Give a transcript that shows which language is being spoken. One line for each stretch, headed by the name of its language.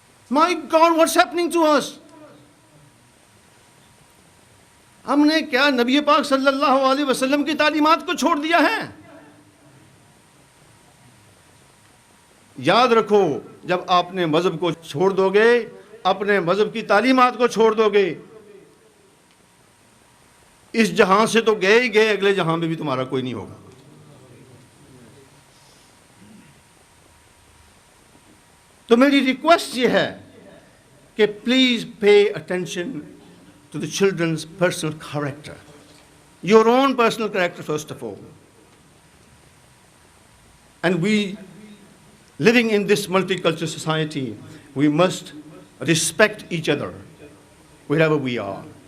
English: My God, what's happening to us?
Urdu: ہم نے کیا نبی پاک صلی اللہ علیہ وسلم کی تعلیمات کو چھوڑ دیا ہے؟ یاد رکھو، جب آپ نے مذہب کو چھوڑ دو گے، اپنے مذہب کی تعلیمات کو چھوڑ دو گے، اس جہاں سے تو گئے ہی گئے، اگلے جہاں میں بھی تمہارا کوئی نہیں ہوگا. تو میری ریکویسٹ یہ ہے کہ
English: Please pay attention to the children's personal character, your own personal character first of all. And we, living in this multicultural society, we must respect each other wherever we are.